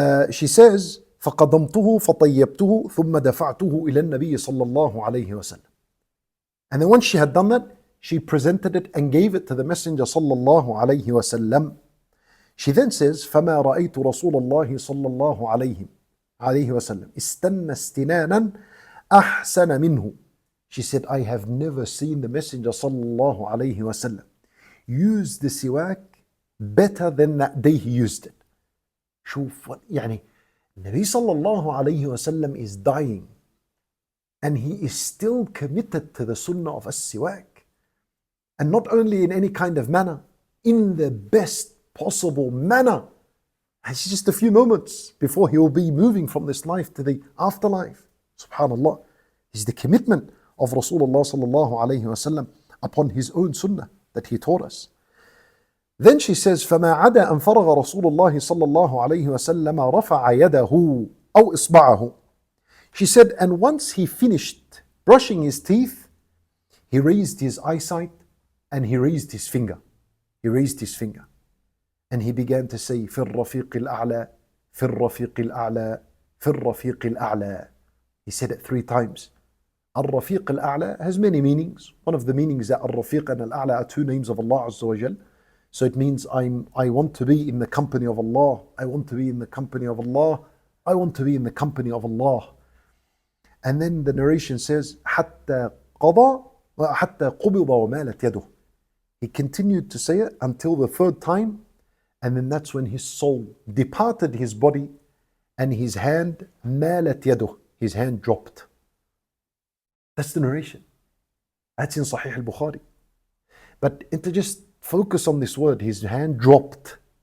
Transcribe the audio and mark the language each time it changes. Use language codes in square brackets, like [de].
[en] She says, [ar] فَقَضَمْتُهُ فَطَيَّبْتُهُ ثُمَّ دَفَعْتُهُ إِلَى النَّبِيِّ صَلَّى اللَّهُ عَلَيْهِ وَسَلَّمَ. [en] And then once she had done that, she presented it and gave it to the Messenger صلى الله عليه وسلم. She then says, [ar] فَمَا رَأَيْتُ رَسُولَ اللَّهِ صَلَّى اللَّهُ عليه وسلم استنى استنانا أحسن منه. [en] She said, I have never seen the Messenger صلى الله عليه وسلم use the siwak better than that day he used it. [ar] شوف يعني [en] النبي صلى الله عليه وسلم is dying and he is still committed to the sunnah of as-siwak, and not only in any kind of manner, in the best possible manner. It's just a few moments before he will be moving from this life to the afterlife. Subhanallah. This is the commitment of Rasulullah sallallahu alayhi wasallam upon his own sunnah that he taught us. Then she says, [ar] فَمَا عَدَى أَنْ فَرَغَ رَسُولُ اللَّهِ صَلَّى اللَّهُ عَلَيْهِ وَسَلَّمَ رَفَعَ يَدَهُ أَوْ إِصْبَعَهُ. [en] She said, and once he finished brushing his teeth, he raised his eyesight and he raised his finger. He raised his finger. And he began to say, [ar] فِي الرَّفِيقِ الْأَعْلَى فِي الرَّفِيقِ الْأَعْلَى فِي الرَّفِيقِ الْأَعْلَى. [en] He said it 3 times. Al-Rafiq al-A'la has many meanings. One of the meanings that Al-Rafiq and Al-A'la are 2 names of Allah Azza wa Jal. So it means I want to be in the company of Allah. I want to be in the company of Allah. I want to be in the company of Allah. And then the narration says, [ar] حَتَّى قَضَى حَتَّى قُبِضَ وَمَالَتْ يَدُهُ. [en] He continued to say it until the 3rd time, and then that's when his soul departed his body and his hand, [ar] مَالَتْ يَدُهُ, [en] his hand dropped. That's the narration. That's in Sahih al-Bukhari. But to just focus on this word, his hand dropped.